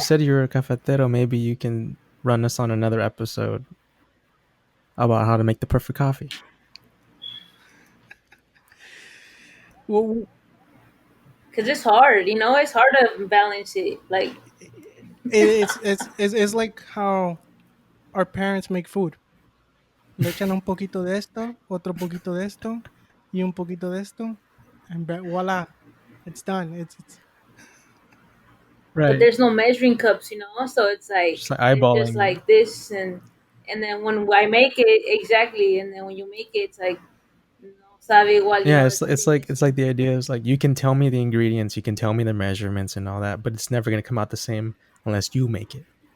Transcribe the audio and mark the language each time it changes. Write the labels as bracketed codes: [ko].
[en] said you're a cafetero, maybe you can run us on another episode about how to make the perfect coffee. Well, Because it's hard, it's hard to balance it. Like, it's like how our parents make food. [es] Le echan un poquito de esto, otro poquito de esto, y un poquito de esto, [en] and voila, it's done. It's but there's no measuring cups, so it's Just like it's just eyeballing it. like this. And then when I make it, exactly, and then when you make it, it's like [es] no sabe igual, [en] Yeah, it's it's finished. like the idea is like you can tell me the ingredients, you can tell me the measurements and all that, but it's never gonna come out the same unless you make it.